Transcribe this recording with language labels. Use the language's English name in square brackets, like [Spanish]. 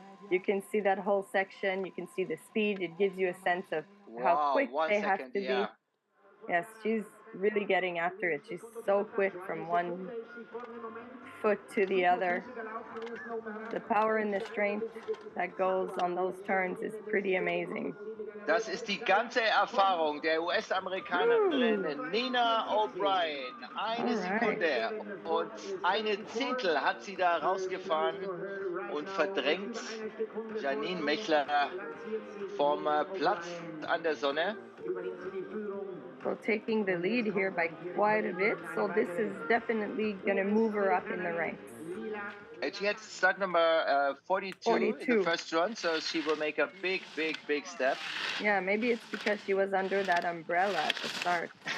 [English] You can see that whole section. You can see the speed. It gives you a sense of how quick they have to be. Yes, she's really getting after it. She's so quick from one foot to the other. The power and the strength that goes on those turns is pretty amazing. [German] Das ist die ganze Erfahrung der US-Amerikanerin Nina O'Brien. Eine Sekunde und eine Zehntel hat sie da rausgefahren und verdrängt Janine Mechler vom Platz an der Sonne. [English] So taking the lead here by quite a bit. So this is definitely going to move her up in the ranks. And she had start number 42 in the first run, so she will make a big, big, big step. Yeah, maybe it's because she was under that umbrella at the start.